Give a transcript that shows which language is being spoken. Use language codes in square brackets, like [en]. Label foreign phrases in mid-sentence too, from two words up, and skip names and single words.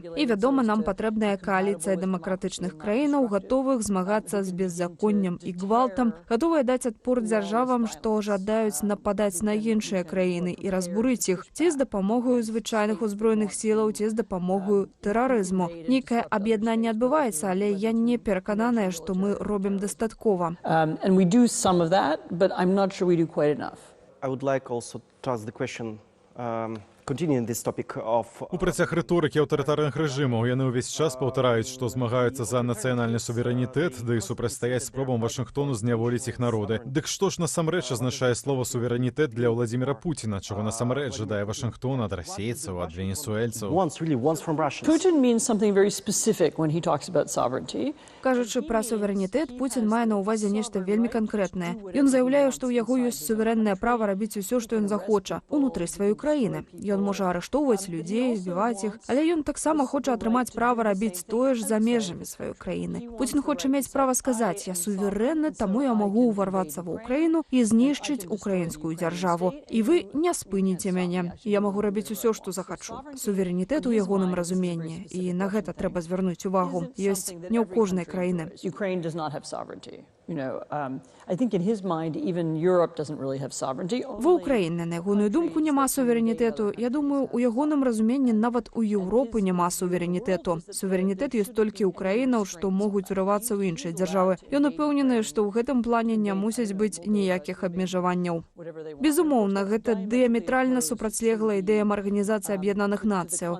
[be] І, вядома, нам патрэбная кааліцыя дэмакратычных краінаў, гатовых змагацца з беззаконнем і гвалтам, гатовыя даць адпор дзяржавам, што жадаюць нападаць на іншыя краіны і разбурыць іх, ці з дапамогаю звычайных узброеных сілаў, ці з дапамогаю тэрарызму. Нейкае аб'яднанне адбываецца, але я не перакананая, што мы робім дастаткова. [en] And we do some of that, but I'm not sure we do quite enough. I would like also to ask the question, [be] У працяг рыторыкі аўтарытарных рэжымаў яны ўвесь час паўтараюць, што змагаюцца за нацыянальны суверэнітэт, ды і супрацьстаяць спробам Вашынгтону зняволіць іх народы. Дык што ж насамрэч азначае слова суверэнітэт для Владзіміра Пуціна, чаго насамрэч жадае Вашынгтон ад расейцаў, ад венесуэльцаў? [en] Putin means something very specific when he talks about sovereignty. [be] Кажучы пра суверэнітэт, Пуцін мае на ўвазе нешта вельмі канкрэтнае. Ён заяўляе, што ў яго ёсць суверэннае права рабіць усё, што ён захоча, унутры сваёй краіны. Ён можа арыштоўваць людзей, збіваць іх, але ён таксама хоча атрымаць права рабіць тое ж за межамі сваёй краіны. Пуцін хоча мець права сказаць: я суверэнны, таму я магу ўварвацца ва ўкраіну і знішчыць украінскую дзяржаву. І вы не спыніце мяне. Я магу рабіць усё, што захачу. Суверэнітэт у ягоным разуменні, і на гэта трэба звярнуць увагу. Ёсць не ў кожнай краіны. [en] Ukraine does not have sovereignty. I think in his mind, even Europe doesn't really have sovereignty. [be] Ва Ўкраіне, на ягоную думку, няма суверэнітэту. Я думаю, у ягоным разуменні нават у Еўропы няма суверэнітэту. Суверэнітэт ёсць толькі ў краінаў, што могуць урывацца ў іншыя дзяржавы. Ён упэўнены, што ў гэтым плане не мусіць быць ніякіх абмежаванняў. Безумоўна, гэта дыаметральна супрацьлеглая ідэям Арганізацыі Аб'яднаных Нацыяў.